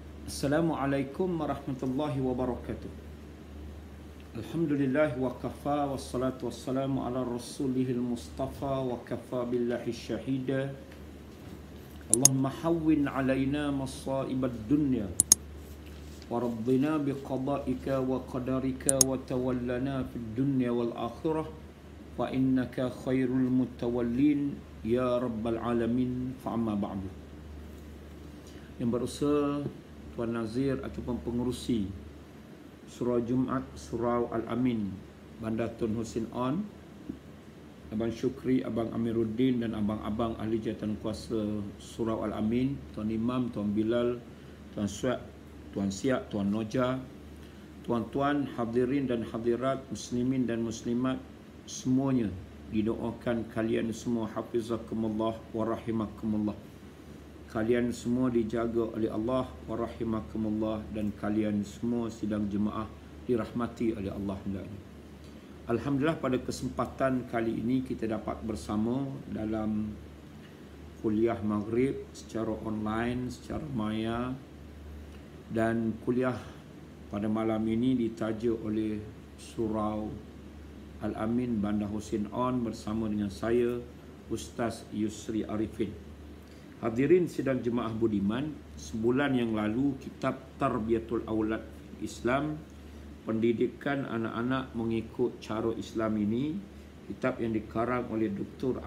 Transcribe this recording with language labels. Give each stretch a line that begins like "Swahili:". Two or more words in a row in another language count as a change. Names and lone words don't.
Arabic: السلام عليكم ورحمة الله وبركاته. الحمد لله وكفى والصلاة والسلام على رسوله المصطفى وكفى بالله شهيدا. اللهم هون علينا مصائب الدنيا وردنا بقضائك وقدرك وتولنا في الدنيا والآخرة فإنك خير المتولين يا رب العالمين. فأما بعد.
Malay: Yang berusaha Tuan Nazir ataupun pengerusi Surau Jumaat Surau Al-Amin Bandar Tun Hussein On, Abang Syukri, Abang Amiruddin dan abang-abang ahli jawatan kuasa Surau Al-Amin, Tuan Imam, Tuan Bilal, Tuan Suat, Tuan Siak, Tuan Noja, tuan-tuan hadirin dan hadirat, muslimin dan muslimat semuanya, didoakan kalian semua
Arabic: حفظكم الله ورحمكم الله.
Malay: Kalian semua dijaga oleh Allah
Arabic: ورحمكم الله,
Malay: dan kalian semua sidang jemaah dirahmati oleh Allah. Alhamdulillah, pada kesempatan kali ini kita dapat bersama dalam kuliah maghrib secara online, secara maya, dan kuliah pada malam ini ditaja oleh Surau Al-Amin Bandar Hussein On bersama dengan saya, Ustaz Yusri Arifin. Hadirin sidang jemaah budiman, sebulan yang lalu kitab Tarbiyatul Aulad Islam, pendidikan anak-anak mengikut cara Islam ini, kitab yang dikarang oleh Dr.